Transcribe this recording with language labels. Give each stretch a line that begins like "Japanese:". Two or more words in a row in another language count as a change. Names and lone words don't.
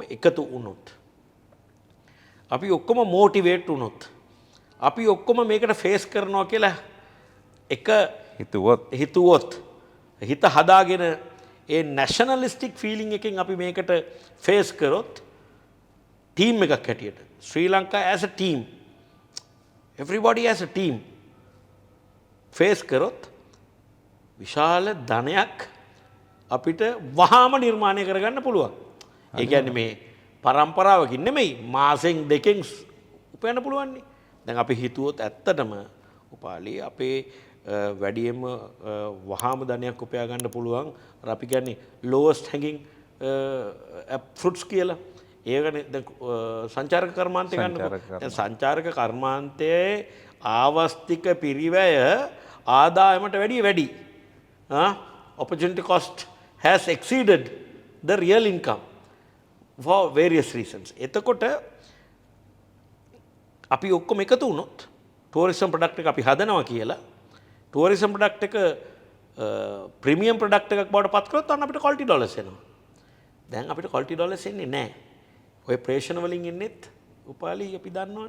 Sinhala: එකතු වුණොත් අපි ඔක්කොම මෝටිවේට් වුණොත් අපි ඔක්කොම මේකට ෆේස් කරනවා කියලා එක හිතුවොත් හිත හදාගෙන ඒ
English: nationalistic feeling
Sinhala: එකෙන් අපි මේකට ෆේස් කරොත් ටීම් එකක් හැටියට ශ්‍රී ලංකා
English: as a team everybody as a team
Sinhala: ෆේස් කරොත් විශාල ධනයක් අපිට වහාම නිර්මාණය කරගන්න පුළුවන්. ඒ කියන්නේ මේ පරම්පරාවකින් නෙමෙයි මාසෙන් දෙකෙන් උපයන්න පුළුවන්නේ. දැන් අපි හිතුවොත් ඇත්තටම උපාලි අපේ වැඩියෙන්ම වහාම ධනයක් උපයා ගන්න පුළුවන්. අපි කියන්නේ
English: lowest hanging fruits
Sinhala: කියලා. ඒකනේ දැන් සංචාරක කර්මාන්තය ගන්නකො. දැන් සංචාරක කර්මාන්තයේ ආවස්තික පිරිවැය ආදායමට වැඩි.
English: Opportunity cost has exceeded the real income for various reasons.
Sinhala: එතකොට අපි ඔක්කොම එකතු වුණොත්
English: tourism product
Sinhala: එක අපි හදනවා කියලා
English: tourism product
Sinhala: එක
English: premium product
Sinhala: එකක් බවට පත් කරොත් අන්න අපිට
English: quality dollars
Sinhala: එනවා. දැන් අපිට
English: quality dollars
Sinhala: එන්නේ නැහැ. ඔය ප්‍රේෂණ වලින් එන්නේත් උපාලි අපි දන්නවනේ.